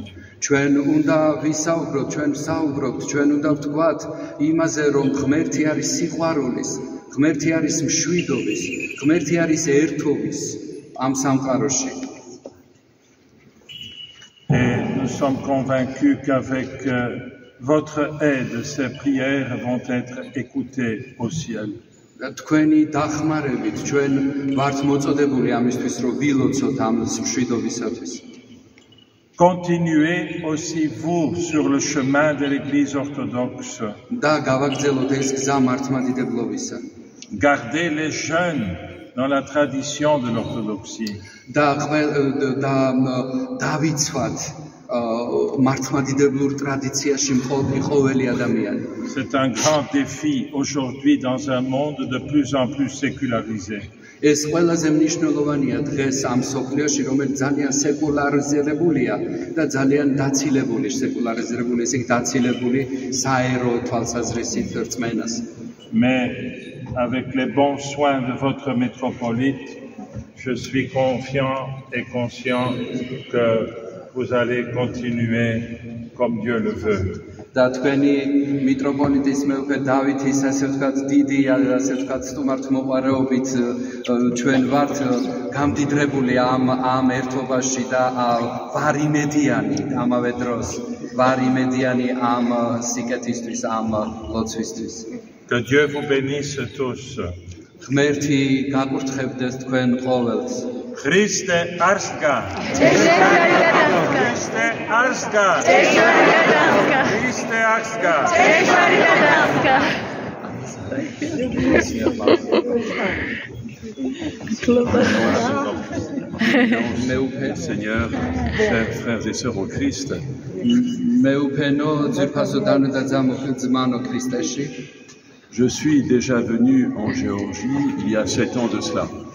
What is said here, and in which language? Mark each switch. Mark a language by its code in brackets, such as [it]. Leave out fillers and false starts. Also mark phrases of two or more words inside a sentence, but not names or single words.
[ka] ჩვენ უნდა ვისაუბროთ, ჩვენ ვსაუბრობთ, ჩვენ უნდა ვთქვათ იმაზე, რომ ღმერთი არის სიყვარულის, ღმერთი არის მშვიდობის, ღმერთი არის ერთობის ამ სამყაროში. [fr] Et nous sommes convaincus qu'avec votre aide, ces prières vont être écoutées au ciel. [ka] თქვენი დახმარებით ჩვენ ვართ მოწოდებული ამისთვის, რომ ვილოცოთ ამ მშვიდობისათვის. [fr] Continuez aussi vous sur le chemin de l'Église orthodoxe. [ka] და გავაგრძელოთ ეს გზა მართლმადიდებლობისა. [fr] Gardez les jeunes dans la tradition de l'orthodoxie. [ka] და დავიცვათ მართლმადიდებლურ ტრადიციაში მყოფი ყოველი ადამიანი. [fr] C'est un grand défi aujourd'hui dans un monde de plus en plus sécularisé. [ka] ეს ყველაზე მნიშვნელოვანია დღეს ამ სოფლიოში, რომელიც ძალიან სეკულარიზებულია და ძალიან დაცილებული, სეკულარიზებული, ესე იგი დაცილებული საერო თვალსაზრისით რწმენას. [fr] Mais avec les bons soins de votre métropolite, je suis confiant et conscient que vous allez continuer comme Dieu le veut. [ka] და თქვენი მიტროპოლიტის მეუფე დავითის ასე ვთქვათ დიდი ასე ვთქვათ სტუმართ მოყვარეობით ჩვენ ვართ გამდიდრებული ამ ერთობაში და ვარ იმედიანი ამავე დროს ვარ იმედიანი ამ სიკეთისთვის ამ ლოცვისთვის. [fr] Que Dieu vous bénisse tous. [ka] ღმერთი გაკურთხებდეს თქვენ ყოველს. ქრისტე აღსდგა. ქრისტე აღსდგა. ქრისტე აღსდგა. [fr] Seigneur, chers frères et sœurs au Christ, je suis déjà venu en Géorgie il y a 7 ans de cela.